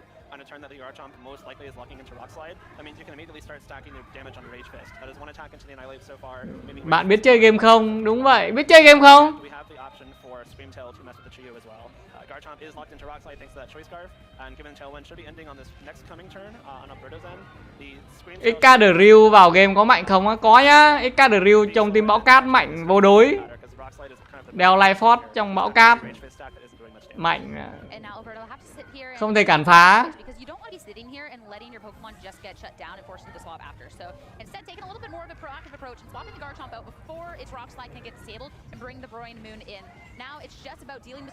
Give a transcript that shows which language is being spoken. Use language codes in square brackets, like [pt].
[en] On a turn that the Garchomp most likely is locking into Rock Slide, that means you can immediately start stacking your damage on Rage Fist. That is one attack into the Annihilate so far. [vi] Bạn biết chơi game không? Đúng vậy, biết chơi game không? [en] We have the option for Scream Tail to mess with the Chio as well. Garchomp is locked into Rock Slide thanks to that Choice Scarf, and given Tailwind should be ending on this next coming turn on Alberto's end. The Scream Tail [vi] Xkdrill vào game có mạnh không á? Có nhá. Xkdrill trong team bão cát mạnh vô đối. Đeo Life Force trong bão cát mạnh, không thể cản phá. [en] sitting here and letting your Pokemon just get shut down and forcing the swap after. So instead, taking a little bit more of a proactive approach and swapping the Garchomp out before its Rock Slide can get disabled and bring the Roaring Moon in. Now it's just about dealing with